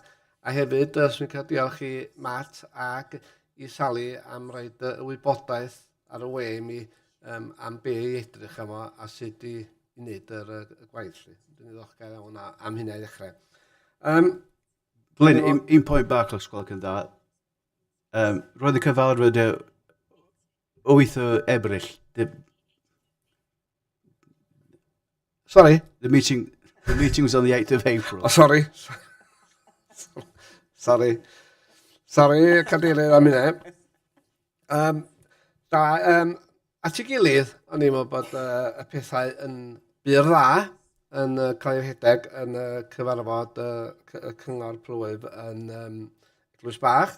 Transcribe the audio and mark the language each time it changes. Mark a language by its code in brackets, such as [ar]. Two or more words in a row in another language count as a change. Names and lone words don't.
[cy] A hefyd, swn i'n cael diolch I Matt ac I Sally am roed y wybodaeth ar y we I mi am be I edrych am o a sut I wneud y gwaith. Dwi'n ddiolchgar iawn am hynna I ddechrau. Glyn, un pwynt bach os gwelwch yn dda. Roedd y cyfarfod 8 o Ebrill. [en] Sorry? The meeting was on the 8th of April. Oh, sorry. Sorry, [cy] cadeirydd am hynny. At I gilydd, o'n i'n meddwl bod y pethau yn byr dda yn cael eu rhedeg yn cyfarfod y Cyngor Plwyf yn Glwys-Bach.